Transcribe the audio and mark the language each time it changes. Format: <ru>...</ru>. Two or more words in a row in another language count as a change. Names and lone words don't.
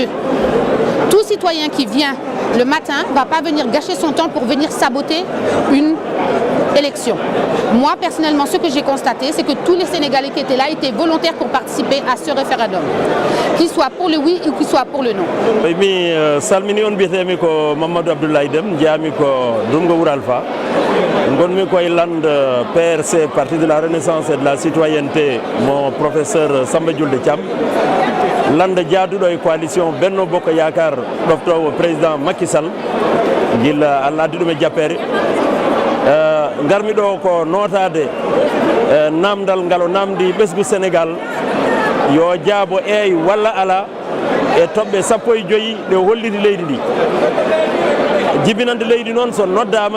<fr>Tout citoyen qui vient le matin ne va pas venir gâcher son temps pour venir saboter une élection. Moi, personnellement, ce que j'ai constaté, c'est que tous les Sénégalais qui étaient là étaient volontaires pour participer à ce référendum, qu'il soit pour le oui ou qu'il soit pour le non.</fr> <ff>Mi salmini on bietemi ko Mamadou Abdoulaye Deme jami ko Dungo Wuralfa gonmi koye lande PRC Parti de la Renaissance et de la Citoyenneté</ff> <fr>mon professeur</fr> <ff>Samba Diolde Thiam lande jaaduɗo e coalition Benno Bokk Yakar ɗoftowo président Macky Sall gila Allah addi ɗum e jappere garmi ɗo ko notade namdal ngal o namdi ɓesgu Sénégal yo jaabo eey walla ala e toɓɓe 15 ɗe holliti leydi ndi jibinande leydi noon so noddama</ff>